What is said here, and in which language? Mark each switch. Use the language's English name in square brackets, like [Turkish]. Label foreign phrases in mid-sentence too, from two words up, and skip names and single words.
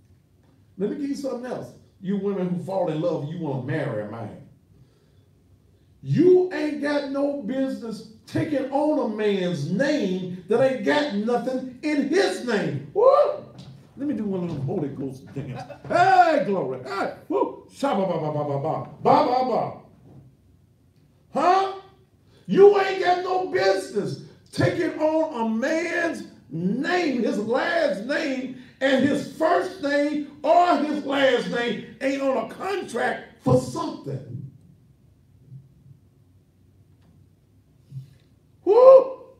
[English] Let me give you something else. You women who fall in love, you want to marry a man. You ain't got no business taking on a man's name that ain't got nothing in his name. Woo! Let me do one of them Holy Ghost dance. Hey, glory. Hey, woo. Shabba ba ba ba ba ba. Ba ba ba. Huh? You ain't got no business taking on a man's name, his last name, and his first name or his last name ain't on a contract for something. Woo!